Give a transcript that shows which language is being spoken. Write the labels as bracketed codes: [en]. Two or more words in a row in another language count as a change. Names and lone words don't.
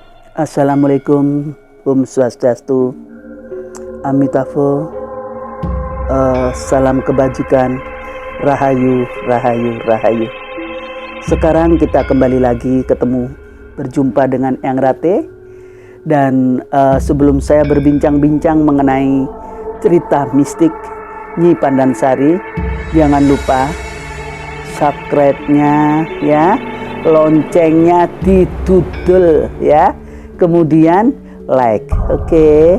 [id] Assalamualaikum, [ban] Om Swastiastu, [id] Amitabha, salam kebajikan, Rahayu, Rahayu, Rahayu. Sekarang kita kembali lagi berjumpa dengan Eyang Rate. Dan sebelum saya berbincang-bincang mengenai cerita mistik Nyi Pandansari, jangan lupa subscribe-nya ya, loncengnya ditudul ya, kemudian like, oke?